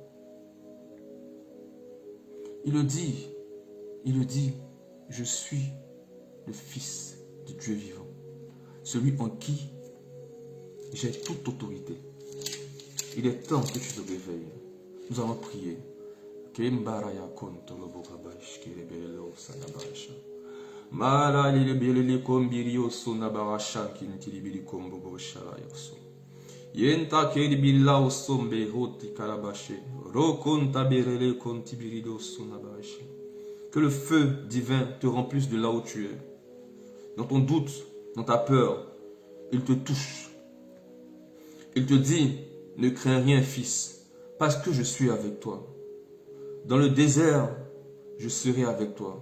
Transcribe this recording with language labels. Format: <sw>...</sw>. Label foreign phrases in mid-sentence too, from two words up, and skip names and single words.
<fr>Il le dit, je suis le Fils de Dieu vivant, celui en qui j'ai toute autorité. Il est temps que tu te réveilles. Nous allons prier. Yenta kedi billa osombe hoti karabache. Rokonta berele kontibirido sonabache. Que le feu divin te remplisse de là où tu es. Dans ton doute, dans ta peur, il te touche. Il te dit, ne crains rien, fils, parce que je suis avec toi. Dans le désert, je serai avec toi.</fr>